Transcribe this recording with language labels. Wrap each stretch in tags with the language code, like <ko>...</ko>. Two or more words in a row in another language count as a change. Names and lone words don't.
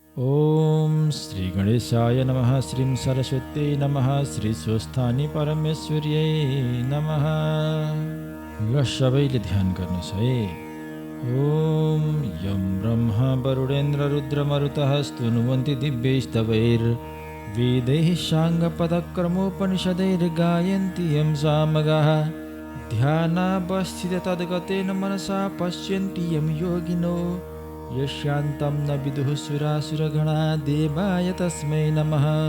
<sa>ओम श्री गणेशाय नमः। श्रीं सरस्वत्यै नमः। श्री स्वस्थानी परमेश्वर्यै नमः।</sa> <ne>ल सबैले ध्यान गर्नुहोस् है।</ne> <sa>ओम यं ब्रह्मा वरुणेन्द्र रुद्रमरुतः स्तुनुवन्ति दिव्यैस्तवैर्वेदैः साङ्गपदक्रमोपनिषदैर्गायन्ति यं सामगाः ध्यानावस्थिततद्गतेन मनसा पश्यन्ति यं योगिनो यस्यान्तं न विदुः सुरासुरगणा देवाय तस्मै नमः।</sa>